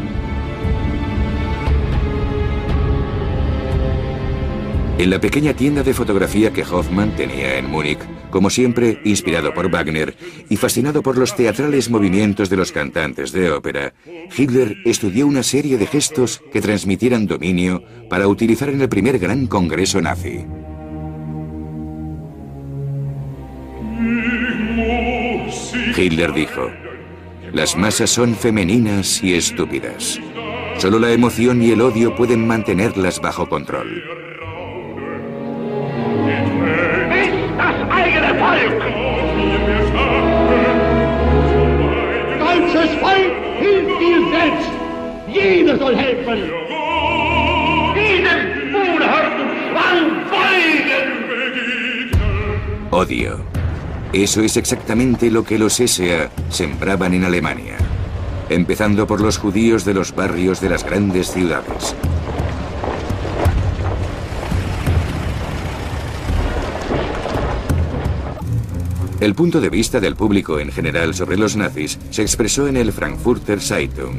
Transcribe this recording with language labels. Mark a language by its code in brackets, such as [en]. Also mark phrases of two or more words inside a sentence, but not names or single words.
[es] En la pequeña tienda de fotografía que Hoffmann tenía en Múnich, como siempre inspirado por Wagner y fascinado por los teatrales movimientos de los cantantes de ópera, Hitler estudió una serie de gestos que transmitieran dominio para utilizar en el primer gran congreso nazi. Hitler dijo: "Las masas son femeninas y estúpidas. Solo la emoción y el odio pueden mantenerlas bajo control". [de] Deutsches Volk hilft dir selbst. Jeder soll helfen. Jedem unerhörten Zwang beugen. [es] Odio. Eso es exactamente lo que los SA sembraban en Alemania, empezando por los judíos de los barrios de las grandes ciudades. El punto de vista del público en general sobre los nazis se expresó en el Frankfurter Zeitung.